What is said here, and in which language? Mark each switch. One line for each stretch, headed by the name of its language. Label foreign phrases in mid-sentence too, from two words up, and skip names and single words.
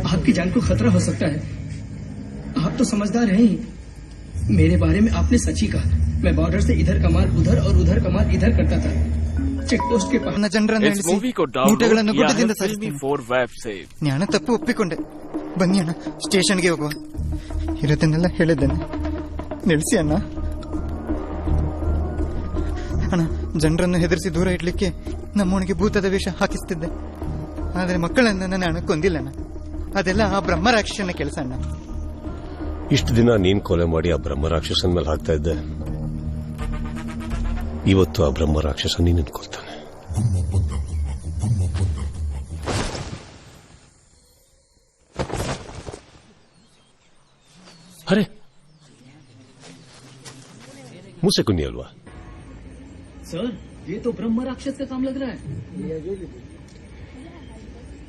Hindi: आपकी जान को खतरा हो सकता है। आप तो समझदार हैं ही। मेरे बारे में आपने सच ही कहा। मैं बॉर्डर से इधर कमाल उधर और उधर कमाल इधर करता था।
English: check post
Kannada: ಗೆ
Hindi: इस मूवी को डाउनलोड किया है फिल्मी 4 वेब से।
Kannada: ಜ್ಞಾನ ತಪ್ಪು ಒಪ್ಪಿಕೊಂಡೆ. ಬನ್ನಿ ಅಣ್ಣ, ಸ್ಟೇಷನ್ಗೆ ಹೋಗುವ. ಇರೋದನ್ನೆಲ್ಲ ಹೇಳಿದ್ದೇನೆ, ನಿಲ್ಸಿ ಅಣ್ಣ. ಅಣ್ಣ, ಜನರನ್ನು ಹೆದರಿಸಿ ದೂರ ಇಡ್ಲಿಕ್ಕೆ ನಮ್ಮವನಿಗೆ ಭೂತದ ವೇಷ ಹಾಕಿಸ್ತಿದ್ದೆ. ಆದರೆ ಮಕ್ಕಳನ್ನ ನಾನು ಕೊಂದಿಲ್ಲಣ್ಣ. ಅದೆಲ್ಲ ಆ ಬ್ರಹ್ಮ ರಾಕ್ಷಸನ ಕೆಲಸ ಅಣ್ಣ. ಇಷ್ಟು ದಿನ ನೀನ್ ಕೊಲೆ ಮಾಡಿ ಆ ಬ್ರಹ್ಮ ರಾಕ್ಷಸನ ಮೇಲೆ ಹಾಕ್ತಾ ಇದ್ದೆ. ಇವತ್ತು ಆ ಬ್ರಹ್ಮ ರಾಕ್ಷಸ ನೀನನ್ನು ಕೊಲ್ತಾನೆ.
Hindi: अरे मुंह से कुन्नी हलवा। सर, ये तो ब्रह्म राक्षस का काम लग रहा है।